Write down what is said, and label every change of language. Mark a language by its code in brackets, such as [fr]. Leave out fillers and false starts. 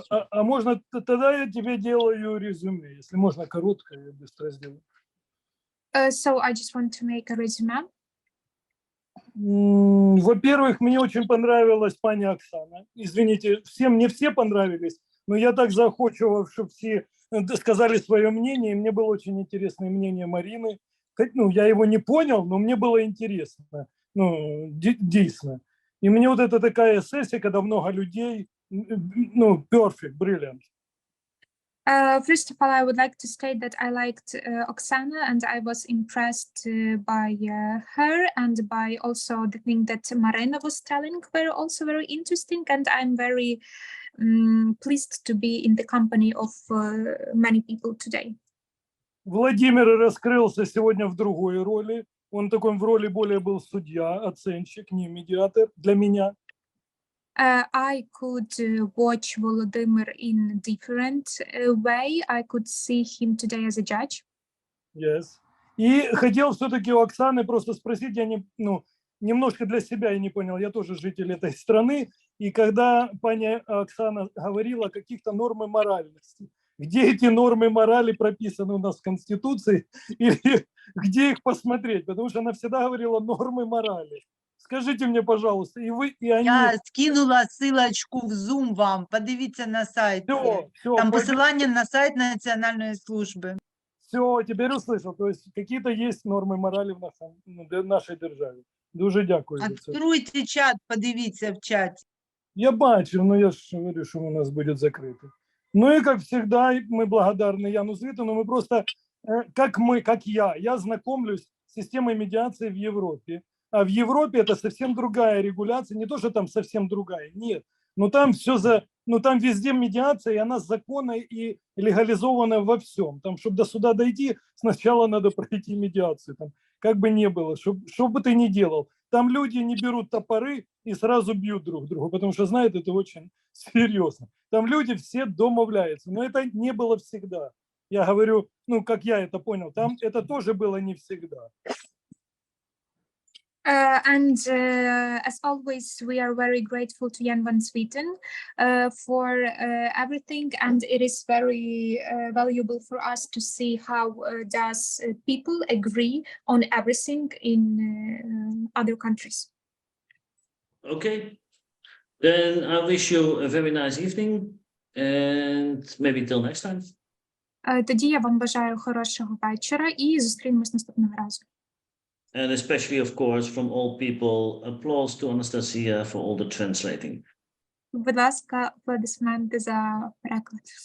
[ru] А можно, тогда я тебе делаю резюме, если можно короткое, я быстро сделаю. [en] So I just want to make a resume. [ru] Во-первых, мне очень понравилась пані Оксана. Извините, не все понравились, но я так захочу, чтобы все сказали свое мнение. И мне было очень интересное мнение Марины. Ну, я его не понял, но мне было интересно. Ну, действительно. И мне вот это такая сессия, когда много людей, ну, [en] perfect, brilliant. First of all, I would like to state that I liked Oksana and I was impressed by her and by also the thing that Marina was telling were also very interesting, and I'm very pleased to be in the company of many people today. [ru] Владимир раскрылся сегодня в другой роли. Он такой в роли более был судья, оценщик, не медиатор для меня. [en] I could watch Volodymyr in different way. I could see him today as a judge. Yes. [ru] И хотел все-таки у Оксаны просто спросить, я немножко для себя я не понял, я тоже житель этой страны, и когда паня Оксана говорила о каких-то нормах моральности, где эти нормы морали прописаны у нас в Конституции, или где их посмотреть, потому что она всегда говорила нормы морали. Скажите мне, пожалуйста, и вы, и они... Я скинула ссылочку в Zoom вам, [uk] подивіться на сайті. Там посилання на сайт Національної служби. [ru] Все, теперь услышал. То есть какие-то есть нормы морали в нашей державі. [uk] Дуже дякую за це. Відкруйте чат, подивіться в чаті. Я бачу, [ru] но я же говорю, что у нас будет закрыто. Ну и как всегда, мы благодарны Яну Звітену. Мы просто, как я знакомлюсь с системой медиации в Европе. А в Европе это совсем другая регуляция, не то, что там совсем другая, нет. Но там там везде медиация, и она законная и легализована во всем. Там, чтобы до суда дойти, сначала надо пройти медиацию. Там, как бы ни было, что бы ты ни делал. Там люди не берут топоры и сразу бьют друг друга, потому что знают, это очень серьезно. Там люди все домовляются, но это не было всегда. Я говорю, как я это понял, там это тоже было не всегда. [en] As always, we are very grateful to Jan van Звітен for everything, and it is very valuable for us to see how does people agree on everything in other countries. Okay, then I wish you a very nice evening and maybe till next time. [uk] Тоді я вам бажаю хорошого вечора і зустрінемось наступного разу. [en] And especially, of course, from all people, applause to Anastasia for all the translating. [uk] Будь ласка, аплодисменти за переклад.